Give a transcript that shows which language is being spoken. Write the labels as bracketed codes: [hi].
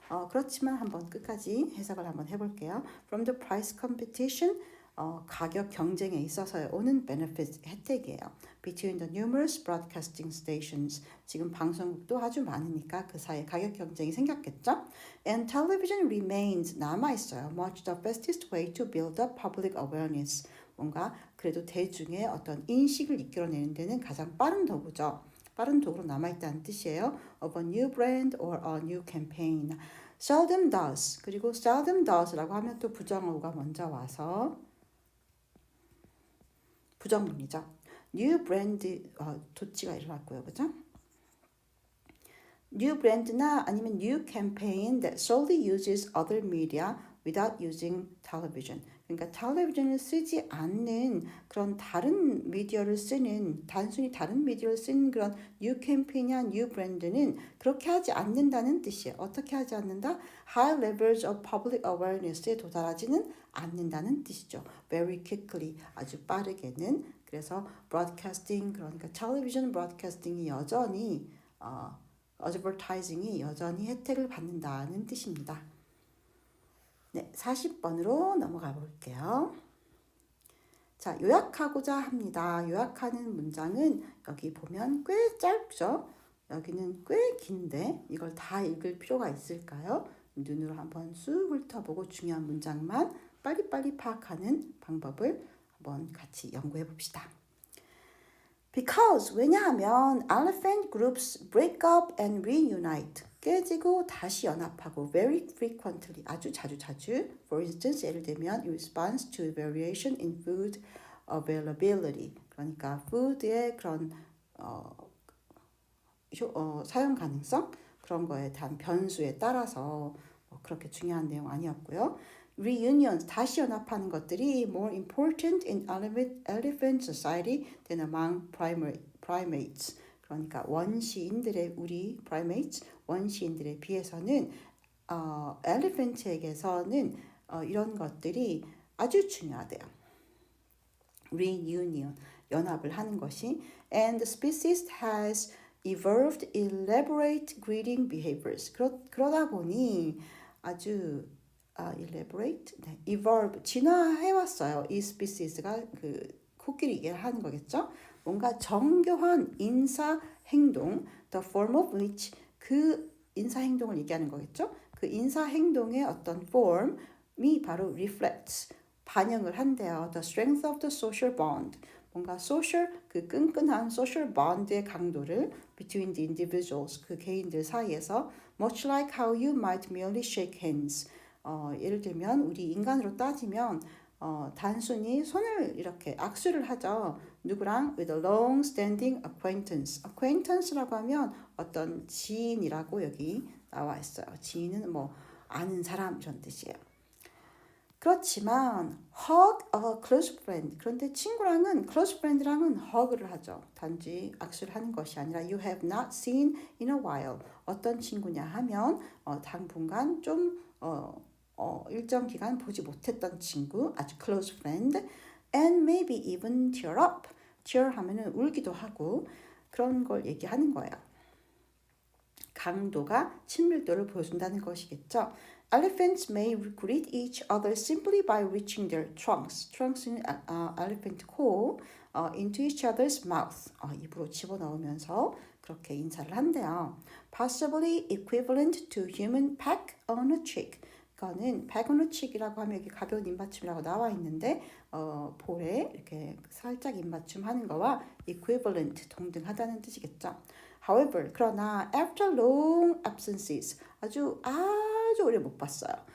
[ko] 그렇지만 한번 끝까지 해석을 한번 해볼게요. [en] From the price competition, [ko] 가격 경쟁에 있어서 오는 benefit, 혜택이에요. [en] Between the numerous broadcasting stations, [ko] 지금 방송국도 아주 많으니까 그 사이에 가격 경쟁이 생겼겠죠. [en] And television remains, [ko] 남아있어요. [en] Much the fastest way to build up public awareness. [ko] 뭔가 그래도 대중의 어떤 인식을 이끌어내는 데는 가장 빠른 도구죠. 빠른 도구로 남아있다는 뜻이에요. [en] Of a new brand or a new campaign. Seldom does. [ko] 그리고 [en] seldom does [ko] 라고 하면 또 부정어가 먼저 와서 부정문이죠. new brand, 도치가 일어났고요. 그죠? [en] new brand나 [ko] 아니면 [en] new campaign that solely uses other media without using television. [ko] 그러니까 텔레비전을 쓰지 않는 그런 다른 미디어를 쓰는, 단순히 다른 미디어를 쓰는 그런 new campaign이나 new brand는 그렇게 하지 않는다는 뜻이에요. 어떻게 하지 않는다? [en] High levels of public awareness에 [ko] 도달하지는 않는다는 뜻이죠. [en] Very quickly, [ko] 아주 빠르게는. 그래서 broadcasting, 그러니까 텔레비전 브로드캐스팅이 여전히 advertising이 여전히 혜택을 받는다는 뜻입니다. 네, 40번으로 넘어가 볼게요. 자, 요약하고자 합니다. 요약하는 문장은 여기 보면 꽤 짧죠? 여기는 꽤 긴데 이걸 다 읽을 필요가 있을까요? 눈으로 한번 쑥 훑어보고 중요한 문장만 빨리빨리 파악하는 방법을 한번 같이 연구해 봅시다. [en] Because, [ko] 왜냐하면 [en] elephant groups break up and reunite. [ko] 깨지고 다시 연합하고 [en] very frequently, [ko] 아주 자주. [en] For instance, [ko] 예를 들면 [en] in response to variation in food availability. [ko] 그러니까 food의 그런 사용 가능성 그런 거에 대한 변수에 따라서 그렇게 중요한 내용 아니었고요. [en] Reunions, [ko] 다시 연합하는 것들이 [en] more important in elephant society than among primates. [ko] 그러니까 원시인들의 우리 primates, 원시인들에 비해서는 elephant에게서는 이런 것들이 아주 중요하대요. [en] Reunion, [ko] 연합을 하는 것이 [en] and the species has evolved elaborate greeting behaviors. [ko] 그러다 보니 아주 elaborate, 네, evolve, 진화해왔어요. 이 species가 그 코끼리 얘기하는 거겠죠. 뭔가 정교한 인사 행동, [en] the form of which, [ko] 그 인사 행동을 얘기하는 거겠죠. 그 인사 행동의 어떤 form이 바로 reflects, 반영을 한대요. [en] The strength of the social bond, [ko] 뭔가 social, 그 끈끈한 social bond의 강도를 [en] between the individuals, [ko] 그 개인들 사이에서 [en] much like how you might merely shake hands. [ko] 예를 들면 우리 인간으로 따지면 단순히 손을 이렇게 악수를 하죠. 누구랑? [en] With a long-standing acquaintance. [ko] acquaintance라고 하면 어떤 지인이라고 여기 나와 있어요. 지인은 뭐 아는 사람 이런 뜻이에요. 그렇지만 [en] hug a close friend. [ko] 그런데 친구랑은 close friend랑은 hug를 하죠. 단지 악수를 하는 것이 아니라 [en] you have not seen in a while. [ko] 어떤 친구냐 하면 당분간 좀 일정 기간 보지 못했던 친구, 아주 close friend, [en] and maybe even tear up. [ko] tear 하면은 울기도 하고 그런 걸 얘기하는 거예요. 강도가 친밀도를 보여준다는 것이겠죠. [en] Elephants may greet each other simply by reaching their trunks. Trunks는 elephant 코 into each other's mouth. [ko] 입으로 집어넣으면서 그렇게 인사를 한대요. [en] Possibly equivalent to human peck on a cheek. [ko] 이거는 [en] peck on a cheek [ko] 이라고 하면 여기 가벼운 입맞춤이라고 나와 있는데 볼에 이렇게 살짝 입맞춤 하는 거와 equivalent 동등하다는 뜻이겠죠. [en] However, [ko] 그러나 [en] after long absences [ko] 아주 오래 못 봤어요.